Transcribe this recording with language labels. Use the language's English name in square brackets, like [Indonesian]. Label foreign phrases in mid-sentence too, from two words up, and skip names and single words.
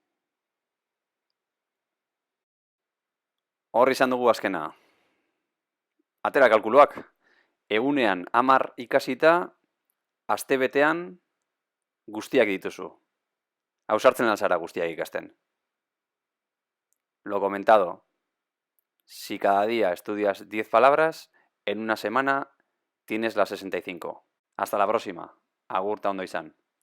[Basque] Hor izan dugu azkena. Atera kalkuluak. Egunean 10 ikasita, astebetean Guztiak dituzu. Ausartzen alzara guztiak ikasten. [Spanish] Lo comentado. Si cada día estudias 10 palabras, en una semana tienes las 65. Hasta la próxima. [Basque] Agur ta ondo izan.